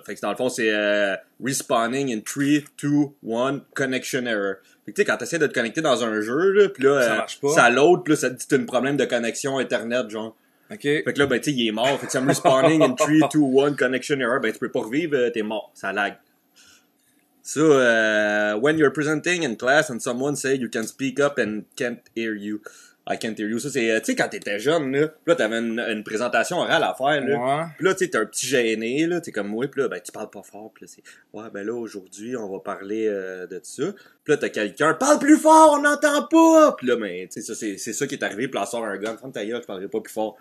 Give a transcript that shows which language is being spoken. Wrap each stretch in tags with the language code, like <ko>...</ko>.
<fr>Fait que dans le fond, c'est</fr> <en>respawning in 3, 2, 1, connection error.</en> <fr>Fait que tu sais, quand t'essaies de te connecter dans un jeu, là, pis là, ça marche pas. ça load, pis là, ça te dit que t'as un problème de connexion internet, genre. OK. Fait que là, ben, tu sais, il est mort. Fait que ça me</fr> <en>respawning in 3, 2, 1, connection error.</en> <fr>Ben, tu peux pas revivre, t'es mort. Ça lag.</fr> <en>Ça, when you're presenting in class and someone say you can speak up and can't hear you. I can't hear you.</en> <fr>Ça, c'est, tu sais, quand t'étais jeune, là, pis là, t'avais une présentation orale à faire, là. Ouais. Pis là, tu sais, t'es un petit gêné, là, t'es comme moi, pis là, ben, tu parles pas fort, pis là, c'est, ouais, ben là, aujourd'hui, on va parler de ça. Pis là, t'as quelqu'un, parle plus fort, on n'entend pas! Pis là, ben, tu sais, ça, c'est ça qui est arrivé, pis là, sort un gun, ferme ta gueule, je parlerai pas plus fort.</fr>